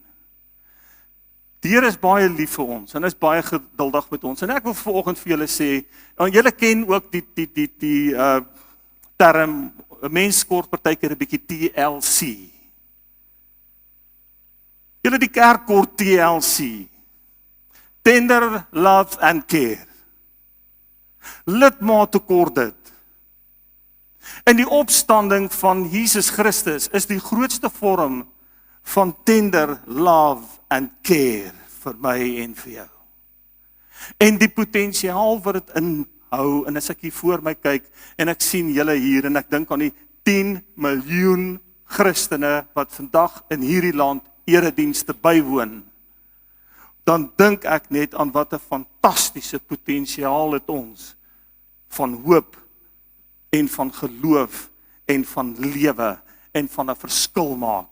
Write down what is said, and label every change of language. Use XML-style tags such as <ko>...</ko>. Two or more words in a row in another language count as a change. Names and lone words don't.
<af>Die Here is baie lief vir ons en is baie geduldig met ons. En ek wil vanoggend vir julle sê, en julle ken ook die term, 'n mens kort partykeer 'n bietjie TLC. Julle die kerk kort TLC.</af> <en>Tender love and care.</en> <af>Lidmate kort dit. En die opstanding van Jesus Christus is die grootste vorm van</af> <en>tender love and care</en> <af>vir my en vir jou. En die potensiaal wat dit inhou, en as ek hier voor my kyk, en ek sien julle hier, en ek dink aan die 10 miljoen Christene wat vandag in hierdie land eredienste bywoon, dan dink ek net aan wat 'n fantastiese potensiaal het ons van hoop en van geloof en van lewe en van 'n verskil maak.</af>